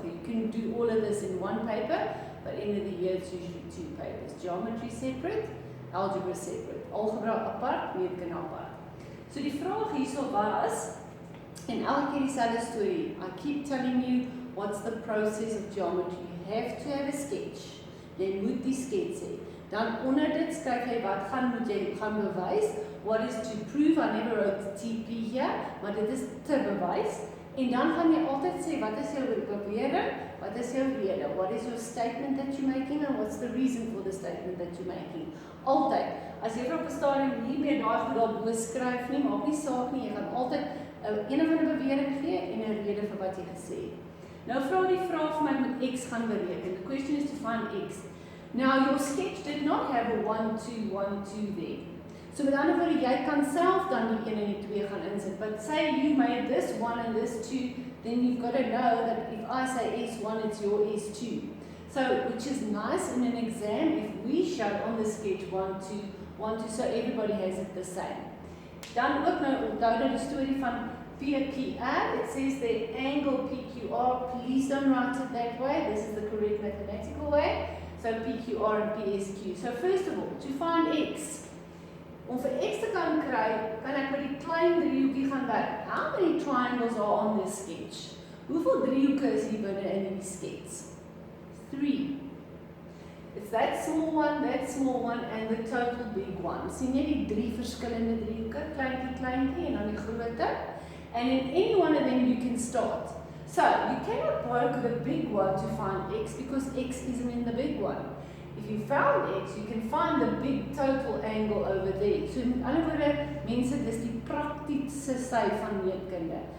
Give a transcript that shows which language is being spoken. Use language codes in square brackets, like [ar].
[en] You can do all of this in one paper, but end of the year it's usually 2 papers. Geometry separate, algebra separate, [af] algebra apart, meetkunde apart. So die vraag hierso was, en elke keer dieselfde storie. [en] I keep telling you what's the process of geometry. You have to have a sketch. [af] Jy moet die skets hê. Dan onder dit skryf jy wat moet jy gaan bewys. [en] What is to prove? I never wrote TP here, [af] maar dit is te bewys. En dan gaan jy altyd sê wat is jou bewering, wat is jou rede? [en] What is your statement that you're making and what's the reason for the statement that you're making? [af] Altyd. As jy op 'n stadium nie meer daai goed daar bo skryf nie, maak nie saak nie, jy gaan altyd een of ander bewering gee en 'n rede vir wat jy gesê het. Nou vra die vraag vir my moet x gaan bereken. [en] The question is to find x. Now your sketch did not have a 1, 2, 1, 2 there. [af] So met ander woorde, jy kan self dan die 1 en die 2 gaan insit. [en] But say you made this 1 and this 2, then you've got to know that if I say S1, it's your S2. So, which is nice in an exam if we show on the sketch 1, 2, 1, 2, so everybody has it the same. [af] Dan ook nou onthou dat die storie van PQR, [en] it says the angle PQR, please don't write it that way, this is the correct mathematical way. So PQR and PSQ. So first of all, to find x, [af] om vir x te kan kry, kan ek met die klein driehoekie gaan werk. [en] How many triangles are on this sketch? [af] Hoeveel driehoeke is hier binne in die skets? 3. [en] It's that small one, and the total big one. [af] Sien jy die 3 verskillende driehoeke, kleintjie, en dan die grootte? [en] And in any one of them you can start. So, you cannot poke the big one to find x because x isn't in the big one. If you found x, you can find the big total angle over there. [af] So, met ander woorde, mense, dis die praktiese sy van meetkunde.